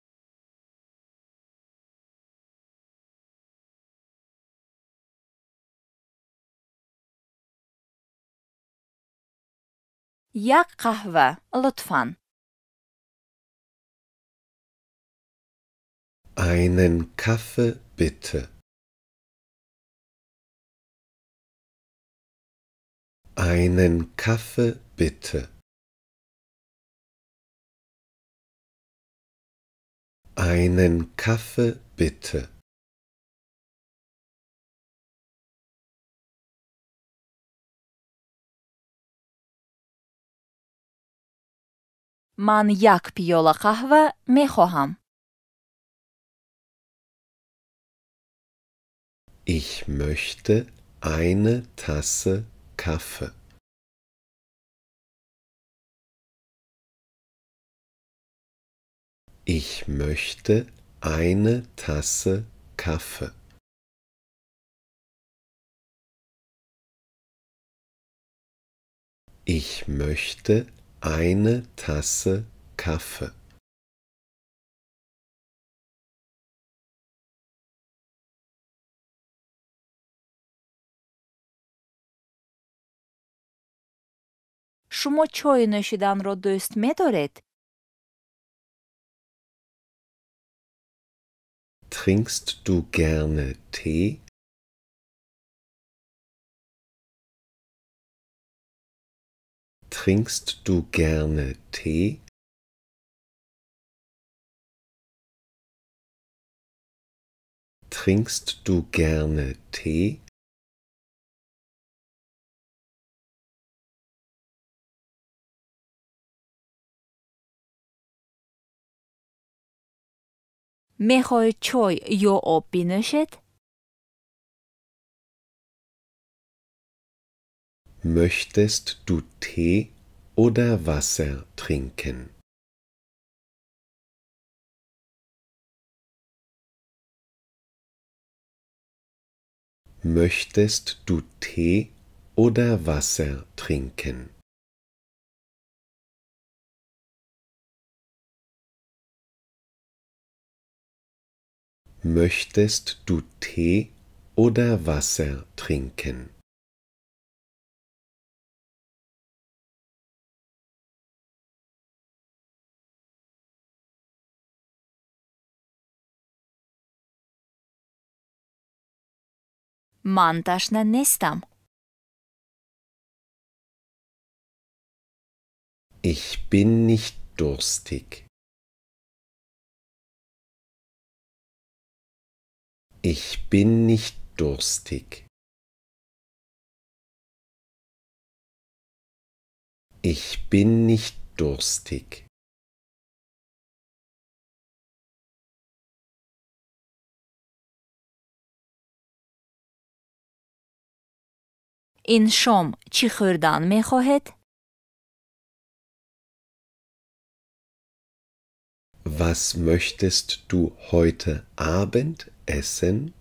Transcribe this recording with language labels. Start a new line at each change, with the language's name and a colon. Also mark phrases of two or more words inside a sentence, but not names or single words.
Persian: یک قهوه لطفاً.
German: Einen Kaffee bitte. Einen Kaffee bitte. Einen Kaffee bitte.
Persian: من یک پیاله قهوه می خواهم.
German: Ich möchte eine Tasse Kaffee. Ich möchte eine Tasse Kaffee. Ich möchte eine Tasse Kaffee.
Persian: شما چای نوشیدن را دوست می دارید؟
German: Trinkst du gerne Tee? Trinkst du gerne Tee? Trinkst du gerne Tee?
Persian: می خواهید چای یا آب بنوشید؟
German: Möchtest du Tee oder Wasser trinken? Möchtest du Tee oder Wasser trinken? Möchtest du Tee oder Wasser trinken?
Persian: من تشنه نیستم.
German: Ich bin nicht durstig. Ich bin nicht durstig. Ich bin nicht durstig.
Persian: این شام چی خوردن می خواهد؟
German: Was möchtest du heute Abend essen?